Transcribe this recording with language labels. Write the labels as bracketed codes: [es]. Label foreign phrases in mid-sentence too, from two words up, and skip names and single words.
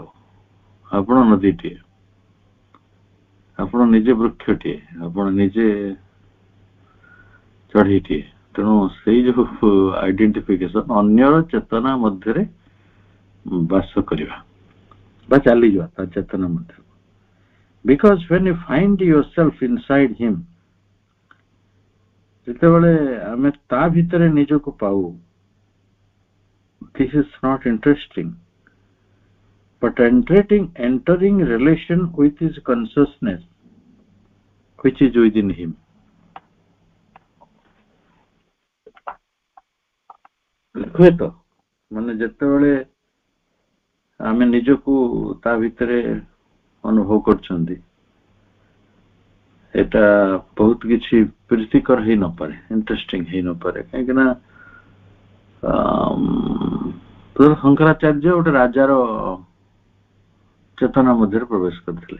[or] ଆପଣ ନଦୀଟିଏ, ଆପଣ ନିଜେ ବୃକ୍ଷଟିଏ, ଆପଣ ନିଜେ ଚଢେଇଟିଏ। ତେଣୁ ସେଇ ଯୋଉ ଆଇଡେଣ୍ଟିଫିକେସନ, ଅନ୍ୟର ଚେତନା ମଧ୍ୟରେ ବାସ କରିବା ବା ଚାଲିଯିବା ତା ଚେତନା ମଧ୍ୟରେ। [en] Because when you find yourself inside him, [or] ଯେତେବେଳେ ଆମେ ତା ଭିତରେ ନିଜକୁ ପାଉ, [en] this is not interesting, but entering relation with his consciousness which is within him. [or] ହୁଏତ ମାନେ ଯେତେବେଳେ ଆମେ ନିଜକୁ ତା ଭିତରେ ଅନୁଭବ କରୁଛନ୍ତି, এটা ବହୁତ କିଛି ପ୍ରୀତିକର ହେଇ ନପାରେ, ଇଣ୍ଟରେଷ୍ଟିଂ ହେଇ ନପାରେ, କାହିଁକି ନା ଶଙ୍କରାଚାର୍ଯ୍ୟ ଗୋଟେ ରାଜାର ଚେତନା ମଧ୍ୟରେ ପ୍ରବେଶ କରିଥିଲେ।